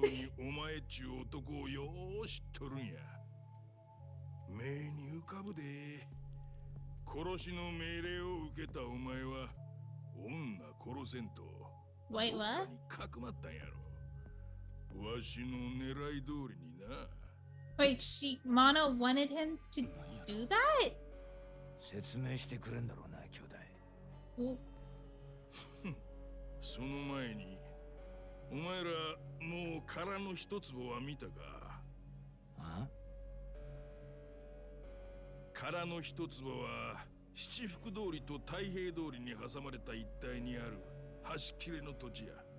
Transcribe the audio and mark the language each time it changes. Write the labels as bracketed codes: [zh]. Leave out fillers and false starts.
[ja] 上にお前っちゅう男をよう知っとるんや。目に浮かぶで。殺しの命令を受けたお前は女殺せんと [en] Wait, [ja] どっ [en] what? [ja] かにかくまったんやろ。わしの狙い通りにな。 [en] Wait, Mono wanted him to do that? [ja] 説明してくれんだろうな、兄弟。おその前にお前らもう殻の一坪は見たか？あ？殻の一坪は七福通りと太平通りに挟まれた一帯にある端切れの土地や。